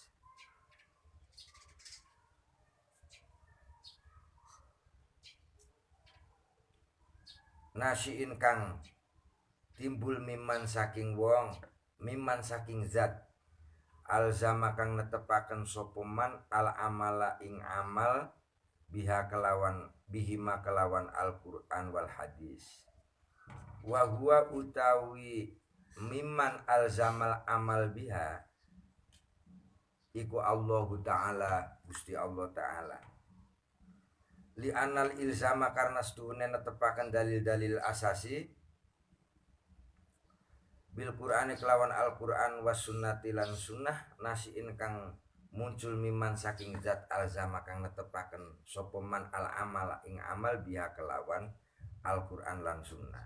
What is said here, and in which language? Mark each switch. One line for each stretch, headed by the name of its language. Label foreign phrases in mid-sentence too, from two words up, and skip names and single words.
Javanese: Nasiin kang timbul miman saking wong, miman saking zat, alzama kang netepaken sapa
Arabic: من العمل
Javanese: ing amal biha kelawan bihima kelawan
Arabic: القرآن والحديث. وهو utawi ممن ألزم العمل بها iku الله تعالى,
Javanese: Gusti
Arabic: الله تعالى. لأن الإلزام
Javanese: karena setuhune netepaken dalil-dalil asasi
Arabic: بالقرآن
Javanese: kelawan Al-Qur'an
Arabic: والسنة
Javanese: lan sunnah, nasiin kang muncul miman saking zat alzama kang netepaken sapa
Arabic: من العمل
Javanese: ing amal biha kelawan Al-Qur'an lan sunnah.